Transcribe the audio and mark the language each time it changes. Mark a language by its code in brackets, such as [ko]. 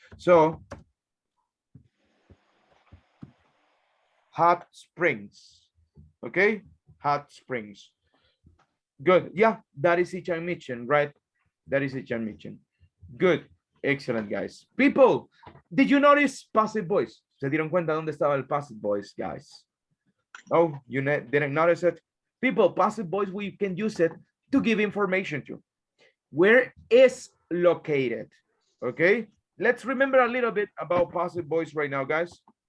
[en] So, hot springs. Okay, hot springs. Good. Yeah, that is Ichanmichen, right? That is Ichanmichen. Good. Excellent, guys. People, did you notice passive voice? [es] ¿Se dieron cuenta dónde estaba el passive voice, guys? [en] Oh, you didn't notice it? People, passive voice, we can use it to give information to. Where is located? Okay, let's remember a little bit about passive voice right now, guys.